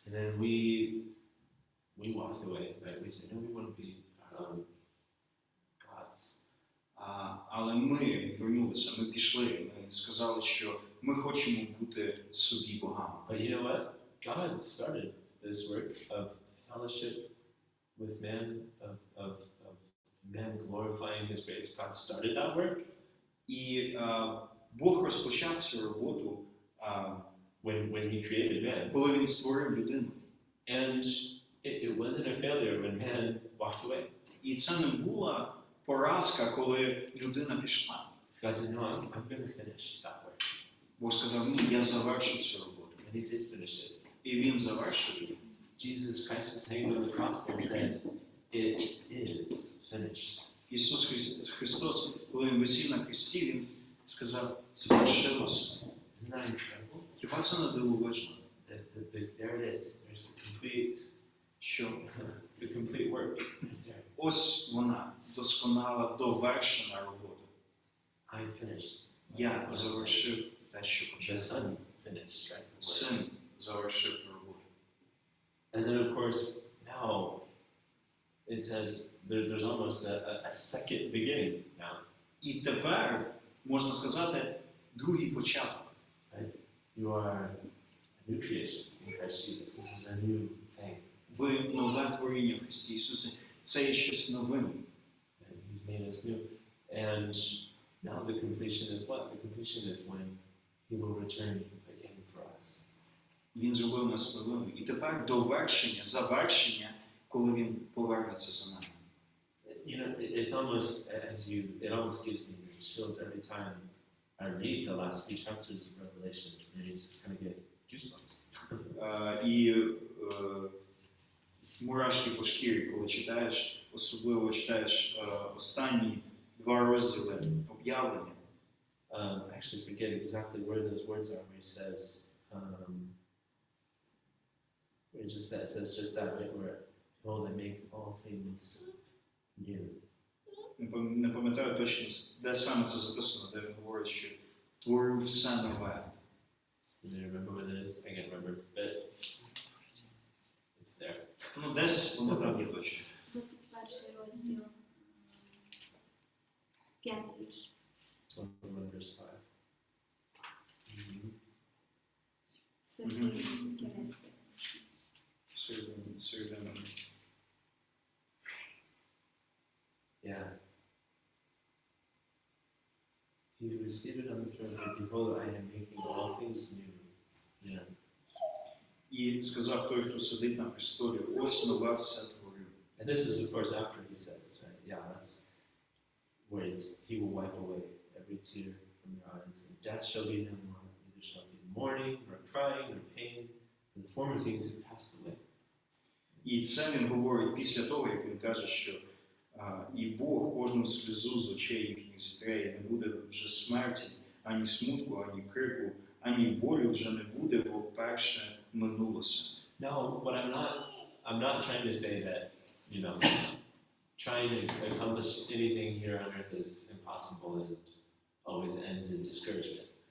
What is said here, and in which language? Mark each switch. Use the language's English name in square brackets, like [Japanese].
[English] And then we walked away, right? We said, no, we want to be our own gods. [Ukrainian] Але ми вернулися, ми пішли, ми сказали, що ми хочемо бути собі богами. [English] But you know what? God started this work of fellowship with man, of man glorifying His grace. God started that work. [Ukrainian] І Бог розпочав цю роботу, [English] when He created man. [Ukrainian] коли Він створив людину. [English] And it wasn't a failure when man walked away. [Ukrainian] І це не була поразка, коли людина пішла. [English] God said, no, I'm going to finish that work. [Ukrainian] Бог сказав, ні, я завершу цю роботу. [English] And He did finish it. [Ukrainian] І Він завершив її. [English] Jesus Christ was hanging on the cross and said, it is finished. [Ukrainian] Ісус Христос, коли Він висів на хресті, Він сказав, завершилося. [English] Isn't that incredible? [Ukrainian] Хіба це не дивовижно? [English] There it is. There's [Ukrainian] Що [English] the complete work right there. [Ukrainian] ось вона, досконала, довершена робота. [English] I finished. [Ukrainian] Я завершив те, що почав. [English] Son finished, right? The work. [Ukrainian] Син завершив роботу. [English] And then, of course, now it says there's almost a second beginning now. [Ukrainian] І тепер, можна сказати, другий початок. [English] Right? You are a new creation in Christ Jesus. This is a new thing. [Ukrainian] Ви нове творіння в Христі Ісусі. Це є щось нове. [English] And He's made us new. And now the completion is what? The completion is when He will return again for us. [Ukrainian] Він зробив нас новими. І тепер довершення, завершення, коли Він повернеться за нами. [English] You know, it's almost it almost gives me chills every time I read the last few chapters of Revelation, and you just kind of get goosebumps. [Ukrainian] І мурашки по шкірі, коли читаєш, особливо читаєш останні два розділи об'явлення. [English] I actually forget exactly where those words are, where He says, where it just says just that, right? Where, oh, they make all things new. [Ukrainian] Не пам'ятаю точно, де саме це записано, де він говорить, що творив все нове. [English] Do you remember what it is? I can't remember, but it's there. [Ukrainian] Ну, десь воно там є точно. 21 розділ, 5 вірш. [English] 21 verse 5. [Ukrainian] Сергій, кінець 5. Середина. [English] Yeah. He who is seated on the throne said, behold, I am making all things new. Yeah. [Ukrainian] І сказав той, хто сидить на престолі, ось нове все творю. [English] And this is, of course, after he says, right? Yeah, that's where He will wipe away every tear from your eyes, and death shall be no more. Neither shall be mourning, nor crying, nor pain, for the former things have passed away. [Ukrainian] І це він говорить після того, як він каже, що і Бог кожну сльозу з очей їхніх зітре, і не буде вже смерті, ані смутку, ані крику, ані болю вже не буде, бо перше минулося. [English] No, but I'm not trying to say that, you know, trying to accomplish anything here on earth is impossible and always ends in discouragement.